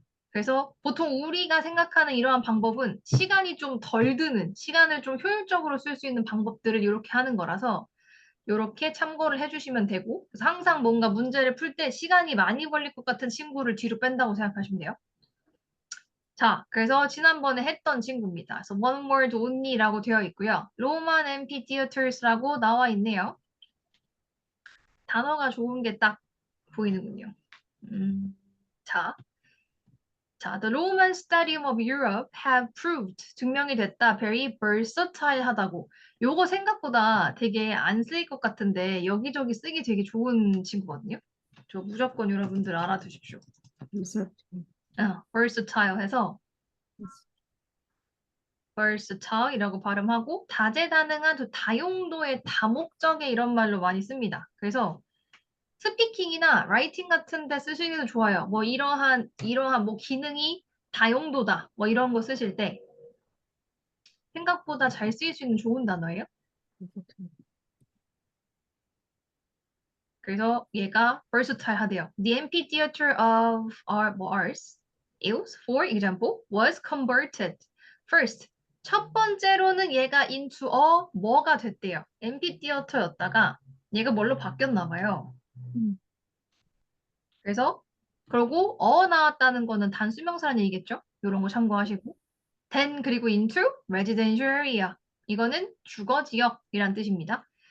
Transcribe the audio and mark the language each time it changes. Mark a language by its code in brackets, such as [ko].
[ko] 그래서 보통 우리가 생각하는 이러한 방법은 시간이 좀 덜 드는, 시간을 좀 효율적으로 쓸 수 있는 방법들을 이렇게 하는 거라서, 이렇게 참고를 해주시면 되고, 그래서 항상 뭔가 문제를 풀 때 시간이 많이 걸릴 것 같은 친구를 뒤로 뺀다고 생각하시면 돼요. 자, 그래서 지난번에 했던 친구입니다. 그래서 [en] one word only [ko] 라고 되어 있고요. Roman amphitheaters라고 나와 있네요. 단어가 좋은 게 딱 보이는군요. [en] 자, the Roman Stadium of Europe have proved [ko] 증명이 됐다. [en] very versatile 하다고. [ko] 요거 생각보다 되게 안 쓰일 것 같은데 여기저기 쓰기 되게 좋은 친구거든요. 저 무조건 여러분들 알아두십시오. 무슨 versatile 해서 versatile이라고 발음하고 다재다능한 다용도의 다목적의 이런 말로 많이 씁니다. 그래서 스피킹이나 라이팅 같은 데 쓰시기도 좋아요. 뭐 이러한 뭐 기능이 다용도다. 뭐 이런 거 쓰실 때 생각보다 잘 쓰일 수 있는 좋은 단어예요. 그래서 얘가 versatile 하대요. [en] The amphitheater of ours is, for example, was converted. First, [ko] 첫 번째로는 얘가 [en] into a [ko] 뭐가 됐대요. amphitheater였다가 얘가 뭘로 바뀌었나 봐요. 음, 그래서 그러고 나왔다는 거는 단수명사라는 얘기겠죠? 이런 거 참고하시고 then 그리고 [en] into residential area [ko] 이거는 주거 지역이란 뜻입니다.